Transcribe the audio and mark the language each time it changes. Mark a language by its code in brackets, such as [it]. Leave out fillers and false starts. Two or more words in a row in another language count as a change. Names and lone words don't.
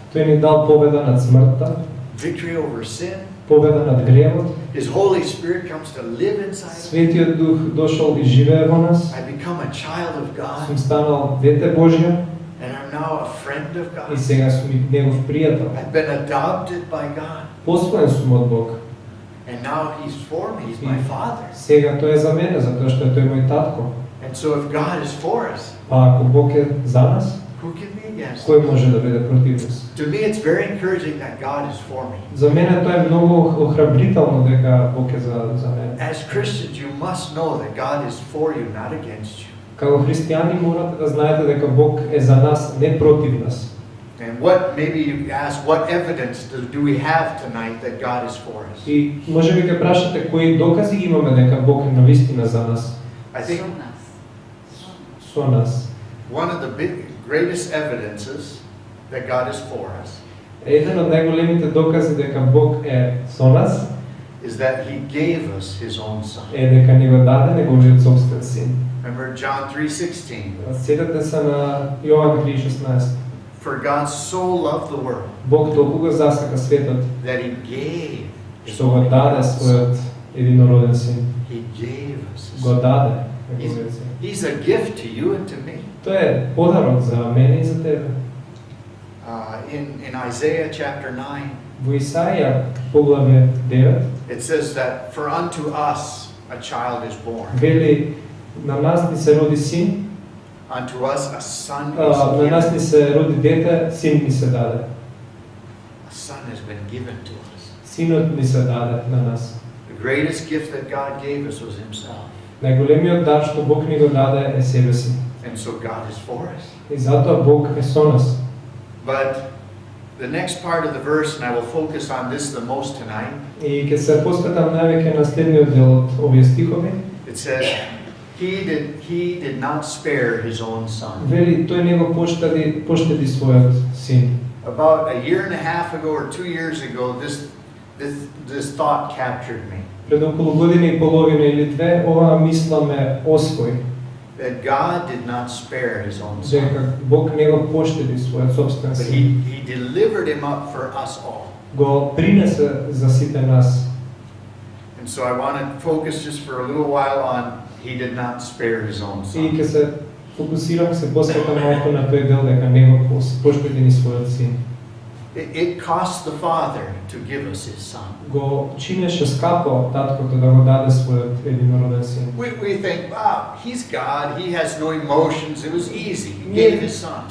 [mk] Тој ни дал победа над смртта, [en] victory over sin. [mk] победа над гревот. [en] His Holy Spirit comes to live inside of me. [mk] Светиот Дух дошол и живее во нас. [en] I become a child of God, [mk] Сум станал дете Божје [en] and I'm now a friend of [mk] и [en] God. [mk] сега сум и негов пријател. [en] I've been adopted by God, [mk] Послан сум од Бог. [en] and now He's for me. He's my Father. [mk] Сега тој е за мене, затоа што тој е мој татко. [en] And so if God is for us, [mk] Па ако Бог е за нас, [en] who can be against us? [mk] кој може да биде против нас? [en] To me, it's very encouraging that God is for me. [mk] За мене тоа е многу охрабрително дека Бог е за мене. [en] As Christians, you must know that God is for you, not against you. [mk] Како христијани морате да знаете дека Бог е за нас, не против нас. [en] And maybe you ask, what evidence do we have tonight that God is for us? [mk] И може би ќе прашате кои докази имаме дека Бог е навистина за нас, [en] I think [mk] со нас. [en] one of the greatest evidences that God is for us [mk] Еден од најголемите докази дека Бог е со нас [en] is that He gave us His own Son. [mk] е дека ни го даде неговиот собствен син. [en] Remember John 3:16. [mk] Сетете се на Јован 3:16. [en] For God so loved the world [mk] Бог толку го засака светот, [en] that He gave His [mk] што го [en] only [mk] даде [en] begotten Son. [mk] својот единороден син. [en] He gave us His [mk] Го [en] Son. [mk] даде неговиот син. [en] He's a gift to you and to me. [mk] Тоа е подарок за мене и за тебе. [en] In Isaiah chapter 9, [mk] Во Исаија поглавје 9 [en] it says that for unto us a child is born. [mk] вели на нас ни се роди син, [en] Unto us a son is [mk] На нас ни [en] given. [mk] се роди дете, син ни се даде. [en] A son has been given to us. [mk] Синот ни се даде на нас. [en] The greatest gift that God gave us was Himself. [mk] Најголемиот дар што Бог ни го даде е себе си. [en] And so God is for us. [mk] И затоа Бог е со нас. [en] But the next part of the verse, and I will focus on this the most tonight, [mk] И ќе се посветам највеќе на следниот дел од овие стихови. [en] it says, He did not spare His own son. [mk] Вели, тој не го поштеди својот син. [en] About a year and a half ago or 2 years ago, this thought captured me. [mk] Пред околу година и половина или две, оваа мисла ме освои. [en] That God did not spare His own [mk] Дека [en] son. [mk] Бог не го поштеди својот собствен [en] But [mk] син. [en] He delivered Him up for us all. [mk] Го принесе за сите нас. [en] And so I want to focus just for a little while on He did not spare His own [mk] И [en] son. [mk] ќе се фокусирам, се посветам малку на тој дел дека не го поштеди ни својот син. [en] It cost the Father to give us His son. [mk] Го чинеше скапо таткото да го даде својот единороден син. [en] We think, wow, He's God, He has no emotions, it was easy, He gave His son.